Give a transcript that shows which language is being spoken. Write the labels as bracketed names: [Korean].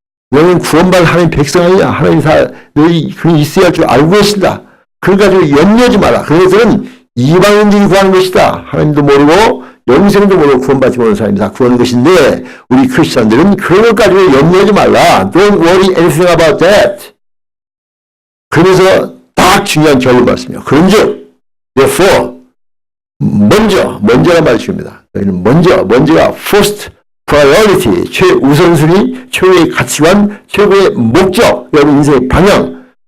[Korean] 너희는 구원받은 하나님 백성 아니냐? 하나님 다 너희 그게 있어야 할 줄 알고 계신다. 그걸 가지고 염려하지 마라. 그것들은 이방인들이 구하는 것이다. 하나님도 모르고 영생도 모르고 구원받지 못하는 사람이 다 구하는 것인데 우리 크리스천들은 그런 것 가지고 염려하지 말라. [English] Don't worry anything about that. [Korean] 그래서 딱 중요한 결론 말씀이요. 그런즉 [English] therefore [Korean] 먼저란 말을 줍니다. 너희는 먼저가 [English] first priority, [Korean] 최우선순위, 최고의 가치관, 최고의 목적, 여러분 인생의 방향,